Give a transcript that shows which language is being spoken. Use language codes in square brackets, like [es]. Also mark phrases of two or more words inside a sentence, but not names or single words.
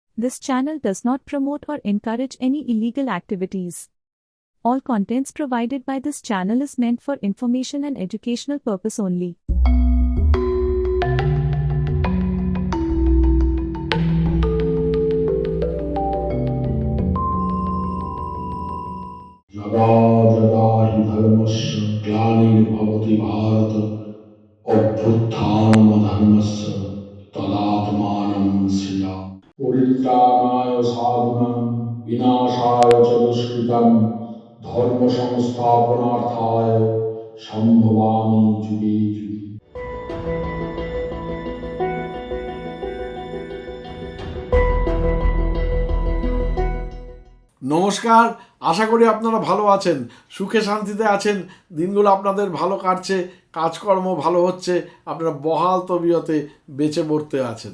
[en] This channel does not promote or encourage any illegal activities. All contents provided by this channel is meant for information and educational purpose only. [sa] यदा यदा हि धर्मस्य ग्लानिर्भवति भारत अभ्युत्थानमधर्मस्य तदात्मानं सृजामि परित्राणाय साधूनां विनाशाय च दुष्कृतं धर्म संस्थापनार्थाय संभवामि जुगे जुगे। [bn] নমস্কার, আশা করি আপনারা ভালো আছেন, সুখে শান্তিতে আছেন, দিনগুলো আপনাদের ভালো কাটছে, কাজকর্ম ভালো হচ্ছে, আপনারা বহাল তবিয়তে বেঁচে পড়তে আছেন।